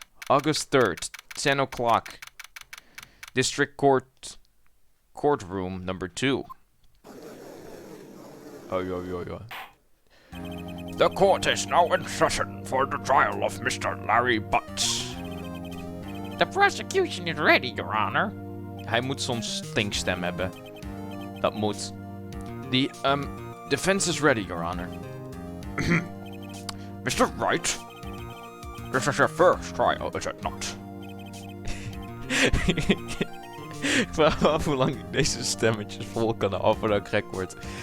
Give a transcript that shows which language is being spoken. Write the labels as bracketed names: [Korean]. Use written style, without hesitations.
[English] August 3rd, 10 o'clock. District Court... Courtroom number 2. The court is now in session for the trial of Mr. Larry Butz. The prosecution is ready, Your Honor. [Dutch] Hij moet soms stinkstem hebben. Dat moet. [English] The, defense is ready, Your Honor. Mr. Wright? This is your first trial, is it not? [Dutch] Ik vraag me af hoe lang ik deze stemmetjes vol kan houden voordat ik gek word.